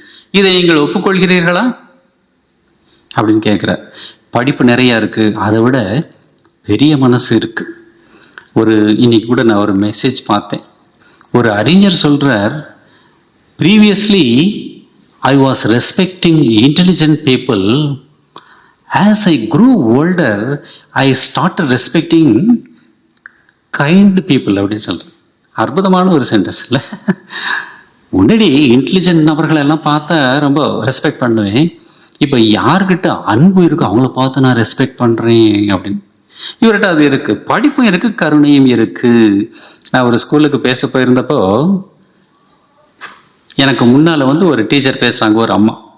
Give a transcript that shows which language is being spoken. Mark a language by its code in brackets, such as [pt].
[ta] இதை நீங்கள் ஒப்புக்கொள்கிறீர்களா அப்படின்னு கேட்குறார். படிப்பு நிறைய இருக்கு, அதை விட பெரிய மனசு இருக்கு. இன்னைக்கு கூட நான் ஒரு மெசேஜ் பார்த்தேன். ஒரு அறிஞர் சொல்றார், [en] Previously I was respecting intelligent people. As I grew older, I started respecting kind people [ta] அப்படின்னு சொல்றேன். அற்புதமான ஒரு சென்டென்ஸ் இல்லை? முன்னாடி இன்டெலிஜென்ட் நபர்கள் எல்லாம் பார்த்தா ரொம்ப ரெஸ்பெக்ட் பண்ணுவேன். இப்போ யார்கிட்ட அன்பு இருக்கு அவங்கள பார்த்து நான் ரெஸ்பெக்ட் பண்ணுறேன் அப்படின்னு. இவர்கிட்ட அது இருக்கு, படிப்பும் இருக்கு, கருணையும் இருக்கு. நான் ஒரு ஸ்கூலுக்கு பேச போயிருந்தப்போ எனக்கு முன்னால் வந்து ஒரு டீச்சர் பேசுகிறாங்க, ஒரு அம்மா.